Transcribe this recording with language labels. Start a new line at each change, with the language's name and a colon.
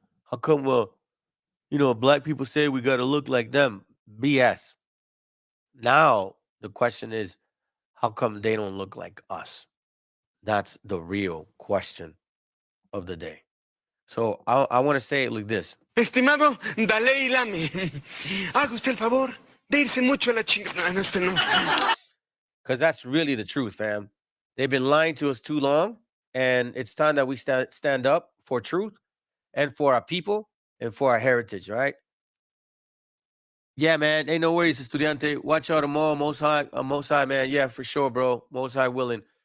English: How come, black people say we got to look like them? BS. Now, the question is, how come they don't look like us? That's the real question of the day. So I want to say it like this.
Spanish: Estimado Dalai Lama, haga usted el favor de irse mucho a la chingada. No, usted no.
English: Because that's really the truth, fam. They've been lying to us too long, and it's time that we stand up for truth and for our people and for our heritage, right? Yeah, man. Ain't no worries, estudiante. Watch out tomorrow. Most high, man. Yeah, for sure, bro. Most high willing.